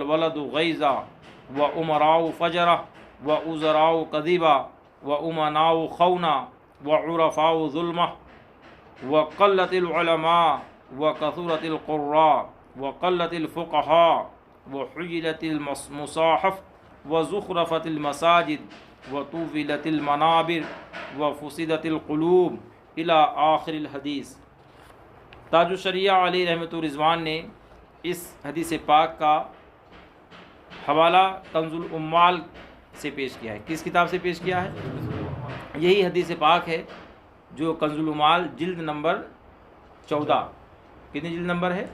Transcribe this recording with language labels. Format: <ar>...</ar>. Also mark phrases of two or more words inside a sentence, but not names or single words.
<ar>ولد غيظا وأمراء فجرة ووزراء كذبة وأمناء خونة وعرفاء ظلمة وقلة العلماء وكثرة القراء وقلة الفقهاء وحليت المصاحف وزخرفت المساجد وطولت المنابر وفسدت القلوب إلى آخر الحديث.</ar> <ur>تاج الشریعہ</ur> <ar>عليه رحمة الرضوان</ar> <ur>نے اس حدیث پاک کا حوالہ کنز العمال سے پیش کیا ہے. کس کتاب سے پیش کیا ہے? یہی حدیث پاک ہے جو کنز العمال جلد نمبر 14 کتنی جلد نمبر ہے?</ur>